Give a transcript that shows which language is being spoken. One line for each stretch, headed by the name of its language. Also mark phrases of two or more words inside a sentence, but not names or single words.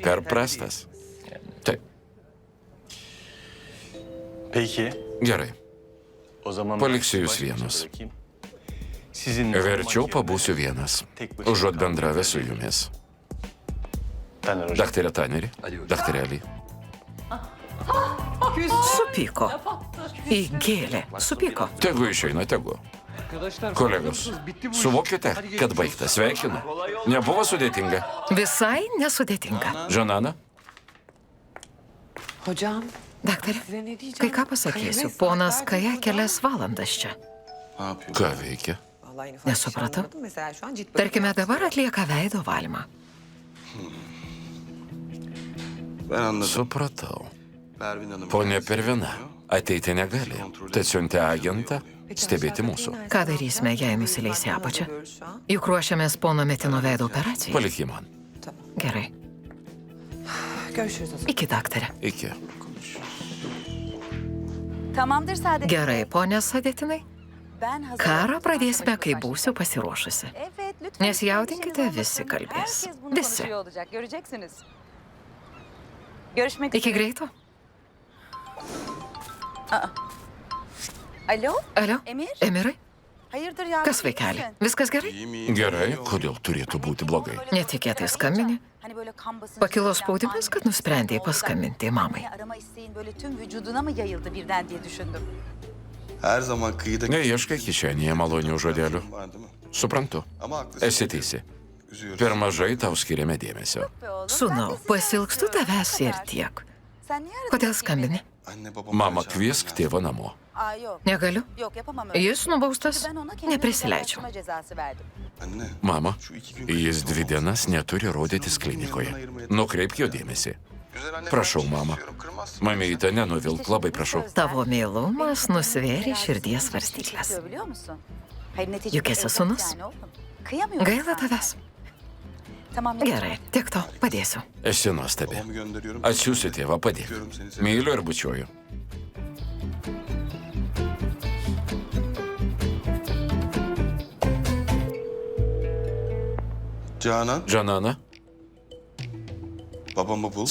Lithuanian: per
Turkish: yeterli
Lithuanian: prastas. Taip,
Turkish: Peki.
Lithuanian: gerai.
Turkish: O zaman
Lithuanian: Paliksiu
Turkish: ben
Lithuanian: jūs
Turkish: sizi baş başa
Lithuanian: vienus.
Turkish: bırakayım. Sizin
Lithuanian: Verčiau pabūsiu vienas, užuot bendravęs su jumis.
Turkish: Taner hocam.
Lithuanian: Daktarė Taneri, daktarė Ali. Supyko. Įgėlė. Supyko. Tegu išeina, tegu.
Turkish: Arkadaşlar,
Lithuanian: Kolegos,
Turkish: hazırsınız, bitti bu iş.
Lithuanian: suvokite,
Turkish: Hadi
Lithuanian: kad
Turkish: geçmiş
Lithuanian: baigta.
Turkish: olsun.
Lithuanian: Sveikinu. Nebuvo sudėtinga. Visai nesudėtinga. Žanana,
Turkish: Hocam
Lithuanian: Daktarė,
Turkish: size ne diyeceğim?
Lithuanian: kai ką pasakysiu, ponas Kaja kelias valandas čia.
Turkish: Ne yapıyor?
Lithuanian: ką veikia? Nesupratau. Tarkime, dabar atlieka veido valymą.
Turkish: Ben anladım.
Lithuanian: Supratau.
Turkish: Pervin Hanım.
Lithuanian: Ponia Pervina ateiti negali, tad siuntė agentą stebėti mūsų. Ką darysime, jei nusileis į apačią? Juk ruošiamės pono Metino veido operacijai. Palik jį man. Gerai.
Turkish: Görüşürüz o zaman.
Lithuanian: Iki, daktarė. Iki.
Turkish: Tamamdır Saadet.
Lithuanian: Gerai, ponė Sadetinai.
Turkish: Ben hazırım.
Lithuanian: Karą pradėsime, kai būsiu pasiruošusi.
Turkish: Evet, lütfen.
Lithuanian: Nesijaudinkite,
Turkish: Endişeniz
Lithuanian: visi
Turkish: olmasın.
Lithuanian: kalbės.
Turkish: Herkes bunu
Lithuanian: Visi.
Turkish: konuşuyor olacak, göreceksiniz. Görüşmek
Lithuanian: Iki
Turkish: üzere.
Lithuanian: greito.
Turkish: Alo?
Lithuanian: Alio?
Turkish: Emir?
Lithuanian: Emirai?
Turkish: Hayırdır yavrum?
Lithuanian: Kas vaikeli? Viskas gerai?
Turkish: İyiyim iyiyim.
Lithuanian: Gerai, kodėl turėtų būti blogai? Netikėtai skambini.
Turkish: Hani böyle kan basıncı
Lithuanian: Pakilo
Turkish: falan
Lithuanian: spaudimas,
Turkish: ani
Lithuanian: kad
Turkish: bir
Lithuanian: nusprendei
Turkish: şey oldu da
Lithuanian: paskambinti mamai.
Turkish: Beni arama isteğin böyle tüm vücuduna mı yayıldı birden diye düşündüm. Her zaman kıyıda...
Lithuanian: Neieškai kišenėje malonių žodelių.
Turkish: Var değil mi?
Lithuanian: Suprantu.
Turkish: Ama haklısın.
Lithuanian: Esi teisi.
Turkish: Üzüyoruz.
Lithuanian: Per mažai tau skiriame dėmesio.
Turkish: Be oğlum, ben de
Lithuanian: Sūnau,
Turkish: sizi
Lithuanian: pasilgstu
Turkish: arıyorum.
Lithuanian: tavęs ir
Turkish: Haber.
Lithuanian: tiek.
Turkish: Sen niye aradın
Lithuanian: Kodėl
Turkish: peki
Lithuanian: skambini?
Turkish: beni? Anne babam...
Lithuanian: Mama,
Turkish: çağırdı
Lithuanian: kviesk
Turkish: ya.
Lithuanian: tėvą namo.
Turkish: Aa yok.
Lithuanian: Negaliu.
Turkish: Yok yapamam öyle.
Lithuanian: Jis nubaustas.
Turkish: Ben ona kendimi
Lithuanian: Neprisileidžiau.
Turkish: uzaklaştırma cezası verdim. Anne.
Lithuanian: Mama,
Turkish: Şu 2 gün...
Lithuanian: jis 2 dienas neturi rodytis klinikoje. Nukreipk jo dėmesį.
Turkish: Güzel anne,
Lithuanian: Prašau,
Turkish: ben bir şey
Lithuanian: mama.
Turkish: istiyorum, kırmazsın.
Lithuanian: Mamyte, nenuvilk, labai prašau. Tavo meilumas nusvėrė
Turkish: Biraz
Lithuanian: širdies
Turkish: sinir
Lithuanian: svarstyklės.
Turkish: yapıyor, biliyor musun? Hayır neticede
Lithuanian: Juk esi
Turkish: evlat
Lithuanian: sūnus.
Turkish: yani oğlum. Kıyamıyorum
Lithuanian: Gaila
Turkish: sana.
Lithuanian: tavęs.
Turkish: Tamam ya.
Lithuanian: Gerai, tiek to, padėsiu. Esi nuostabi.
Turkish: Babamı gönderiyorum.
Lithuanian: Atsiųsiu tėvą, padėk.
Turkish: Öpüyorum seni, seviyorum.
Lithuanian: Myliu ir bučiuoju.
Turkish: Canan,
Lithuanian: Žanana,
Turkish: babamı bul.